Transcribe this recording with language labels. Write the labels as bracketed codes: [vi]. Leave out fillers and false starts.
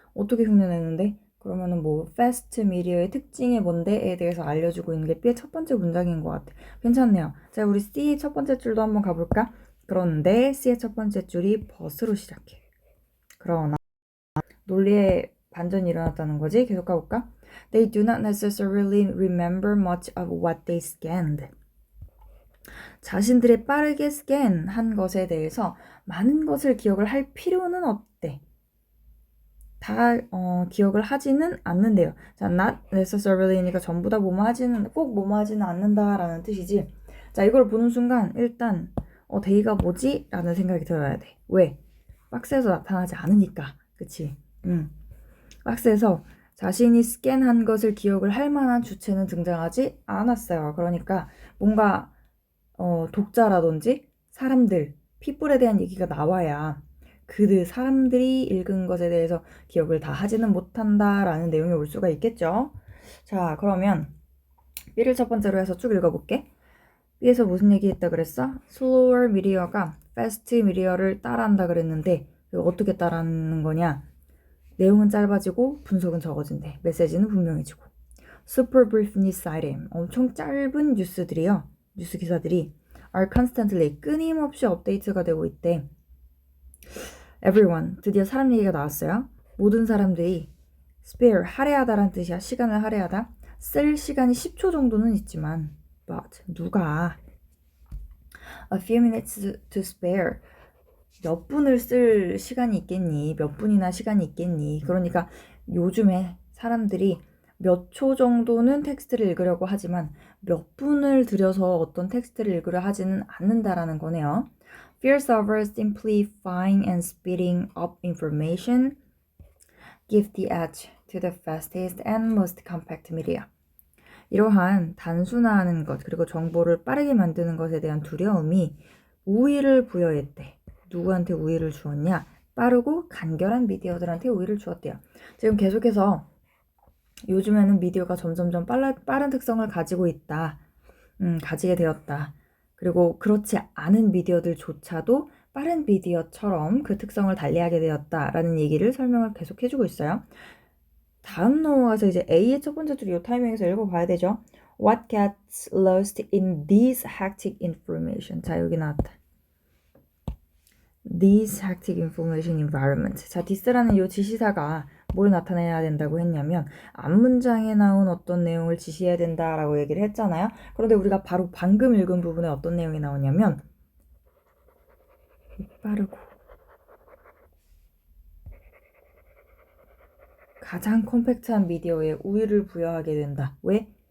[ko] 어떻게 흉내내는데? 그러면은 뭐 fast media의 특징이 뭔데에 대해서 알려주고 있는 게 B의 첫 번째 문장인 것 같아. 괜찮네요. 자, 우리 C의 첫 번째 줄도 한번 가볼까? 그런데 C의 첫 번째 줄이 but로 시작해. 그러나 논리의 반전이 일어났다는 거지. 계속 가볼까? [en] They do not necessarily remember much of what they scanned. [ko] 자신들의 빠르게 스캔한 것에 대해서 많은 것을 기억을 할 필요는 없대. 다 기억을 하지는 않는데요. 자, not necessarily,니까 전부 다 뭐뭐 하지는 꼭 뭐뭐 하지는 않는다라는 뜻이지. 자, 이걸 보는 순간 일단 데이가 뭐지? 라는 생각이 들어야 돼. 왜? 박스에서 나타나지 않으니까. 그치? 박스에서 자신이 스캔한 것을 기억을 할 만한 주체는 등장하지 않았어요. 그러니까 뭔가 독자라든지 사람들, people에 대한 얘기가 나와야 그 사람들이 읽은 것에 대해서 기억을 다 하지는 못한다라는 내용이 올 수가 있겠죠. 자, 그러면 B를 첫 번째로 해서 쭉 읽어볼게. B에서 무슨 얘기했다 그랬어? slower media가 fast media를 따라한다 그랬는데 어떻게 따라하는 거냐? 내용은 짧아지고 분석은 적어진대. 메시지는 분명해지고. [en] super brief news item, [ko] 엄청 짧은 뉴스들이요. 뉴스 기사들이 [en] are constantly, [ko] 끊임없이 업데이트가 되고 있대. everyone, 드디어 사람 얘기가 나왔어요. 모든 사람들이 spare, 할애하다라는 뜻이야. 시간을 할애하다. 쓸 시간이 10초 정도는 있지만 but 누가 [en] a few minutes to spare, [ko] 몇 분을 쓸 시간이 있겠니? 몇 분이나 시간이 있겠니? 그러니까 요즘에 사람들이 몇 초 정도는 텍스트를 읽으려고 하지만 몇 분을 들여서 어떤 텍스트를 읽으려 하지는 않는다라는 거네요. [en] Fears over simplifying and speeding up information give the edge to the fastest and most compact media. [ko] 이러한 단순화하는 것 그리고 정보를 빠르게 만드는 것에 대한 두려움이 우위를 부여했대. 누구한테 우위를 주었냐? 빠르고 간결한 미디어들한테 우위를 주었대요. 지금 계속해서 요즘에는 미디어가 점점점 빠른 특성을 가지고 있다. 가지게 되었다. 그리고 그렇지 않은 미디어들조차도 빠른 미디어처럼 그 특성을 달리하게 되었다라는 얘기를 설명을 계속 해주고 있어요. 다음 넘어가서 이제 A의 첫 번째 줄 이 타이밍에서 읽어봐야 되죠. [en] What gets lost in this hectic information? [ko] 자, 여기 나왔다. [en] This hectic information environment. [ko] 자, this라는 이 지시사가 뭘 나타내야 된다고 했냐면 앞문장에 나온 어떤 내용을 지시해야 된다라고 얘기를 했잖아요. 그런데 우리가 바로 방금 읽은 부분에 어떤 내용이 나오냐면 빠르고 가장 컴팩트한 미디어에 우위를 부여하게 된다. 왜?